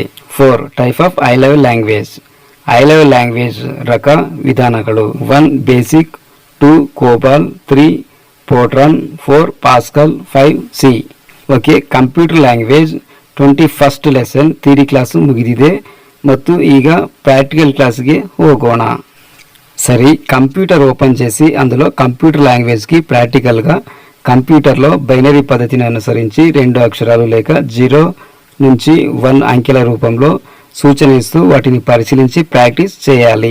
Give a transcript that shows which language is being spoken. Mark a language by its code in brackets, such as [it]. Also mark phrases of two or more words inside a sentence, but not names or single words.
[kn] 4. [en] type of high level language. high level language [kn] ರಕ ವಿಧಾನಗಳು. [en] 1. Basic, 2. COBOL, 3. Fortran, 4. [kn] ಪಾಸ್ಕಲ್, 5. ಸಿ. ಓಕೆ, [en] computer language [kn] 21st ಲೆಸನ್ [en] theory class [kn] ಮುಗಿದಿದೆ ಮತ್ತು ಈಗ [en] practical classki [kn] ಹೋಗೋಣ. [te] సరే, కంప్యూటర్ ఓపెన్ చేసి అందులో [en] computer languageki [te] ప్రాక్టికల్గా కంప్యూటర్లో బైనరీ పద్ధతిని అనుసరించి 2 అక్షరాలు లేక 0 నుంచి 1 అంకెల రూపంలో సూచన ఇస్తూ వాటిని పరిశీలించి ప్రాక్టీస్ చేయాలి.